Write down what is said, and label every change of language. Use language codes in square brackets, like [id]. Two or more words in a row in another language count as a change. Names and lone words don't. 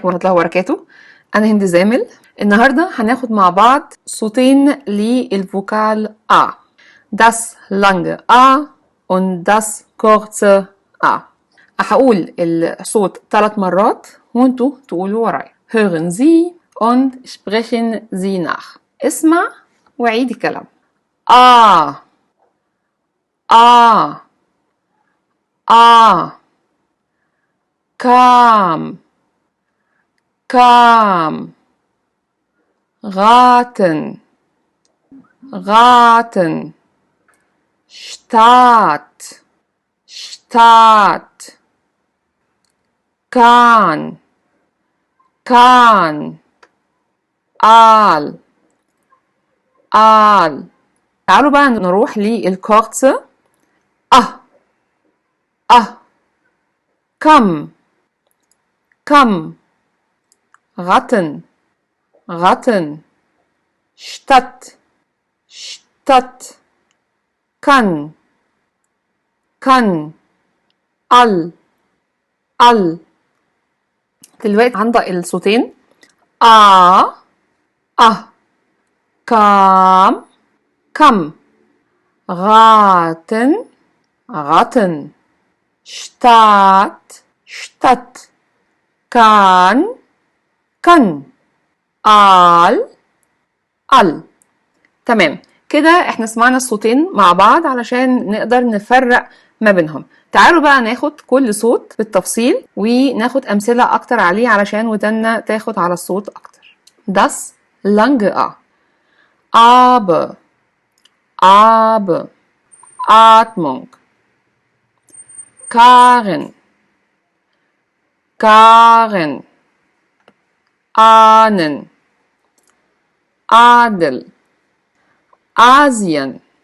[ar] عليكم ورحمة الله وبركاته. أنا هند زامل. النهاردة هناخد مع بعض صوتين للفوكال A. [de] Das lange A und das kurze A. [ar] هقول الصوت 3 مرات وانتوا تقولوا ورايا. [de] Hören Sie und sprechen Sie nach. [ar] اسمع وعيد الكلام. [de] A A A kam kam raten raten Stadt Stadt kann kann Aal Aal. [ar] تعالوا بقى نروح للكورتس. [de] Kamm Kamm Ratten Ratten Stadt Stadt kann kann all all. [ar] دلوقتي هنطق الصوتين [de] Kam Kamm raten ratten Stadt Stadt kann kann all all. [ar] تمام كده احنا سمعنا الصوتين مع بعض علشان نقدر نفرق ما بينهم. تعالوا بقى ناخد كل صوت بالتفصيل وناخد أمثلة أكتر عليه علشان ودنا تاخد على الصوت أكتر. [de] Das lange A. Aber aber Atmung. Karen Karen Ahnen Adel Asien